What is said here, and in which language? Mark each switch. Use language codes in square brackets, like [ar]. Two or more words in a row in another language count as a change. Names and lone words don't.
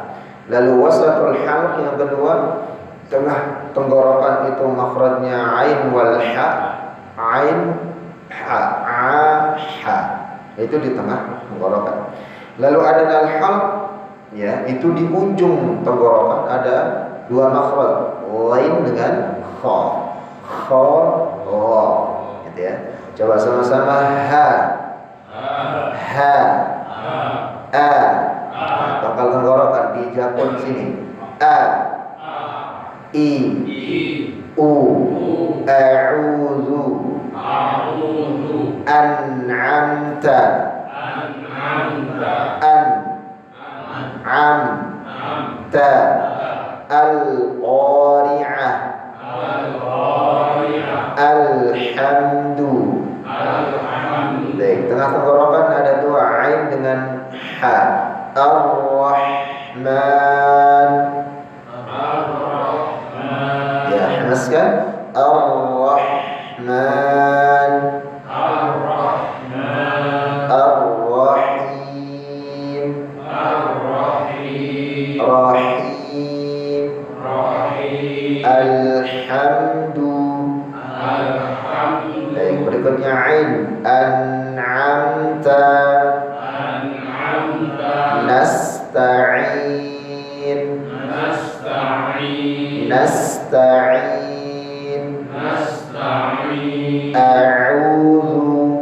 [id] Lalu [ar] وسط الحلق [id] yang kedua, tengah tenggorokan itu makhrajnya [ar] عين والحاء. عين حاء، حاء. [id] Itu di tengah tenggorokan. Lalu [ar] أدنى الحلق, [id] ya, itu di ujung tenggorokan ada 2 makhraj, lain dengan kha. [ar] خاء، راء. [id] Gitu ya. Coba sama-sama ha. Ha. A. Pangkal tenggorokan di jakun sini. A. I. U. [ar] أعوذ. أنعمت. An'amta. القارعة. الحمد. [id] Baik, tengah tenggorokan ada 2 ain dengan ha. [ar] Ar-Rahman. Ya, hamaskan. الرحمن. الرحيم. Rahim. Alhamdu. [id] Baik, berikutnya ain. [ar] أنعمت. نستعين. A'udzu.